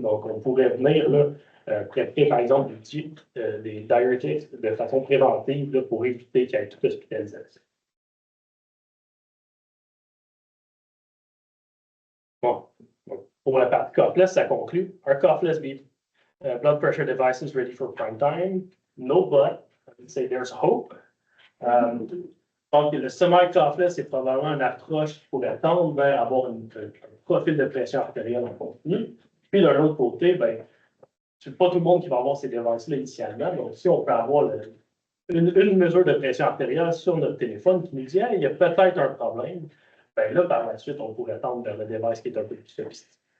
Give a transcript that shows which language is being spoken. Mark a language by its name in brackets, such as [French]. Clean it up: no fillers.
[French] Donc, on pourrait venir là, préparer, par exemple, des diuretics de façon préventive là, pour éviter qu'il y ait toute hospitalisation. Bon, pour la partie cuffless, ça conclut. [English] Our cuffless blood pressure devices ready for prime time. No but, I would say there's hope. [French] Donc, le semi-cuffless, c'est probablement une approche qui pourrait tendre vers avoir un profil de pression artérielle en continu. Puis, d'un autre côté, ben, c'est pas tout le monde qui va avoir ces devices-là initialement. Donc, si on peut avoir une mesure de pression artérielle sur notre téléphone qui nous dit hey, il y a peut-être un problème, ben là, par la suite, on pourrait tendre vers le device qui est un peu plus sophistiqué.